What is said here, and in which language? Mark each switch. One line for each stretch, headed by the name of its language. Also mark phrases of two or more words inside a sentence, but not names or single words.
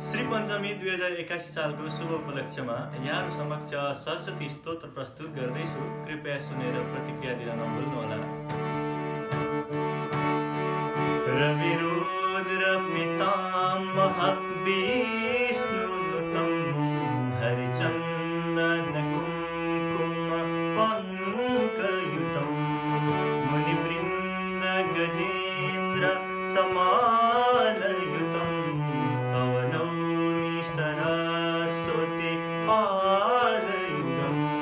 Nepali: पञ्चमी 2081 सालको शुभ उपलक्ष्यमा यहाँहरू समक्ष सरस्वती स्तोत्र प्रस्तुत गर्दैछु। कृपया सुनेर प्रतिक्रिया दिन नभुल्नुहोला।
Sanskrit: रविरुद्रपितामह विष्णुनुतं हरिचन्दन कुङ्कुम पङ्कयुतं मुनिवृन्द गजेन्द्र समालयुतं तव नौमि सरस्वती पादयुगं।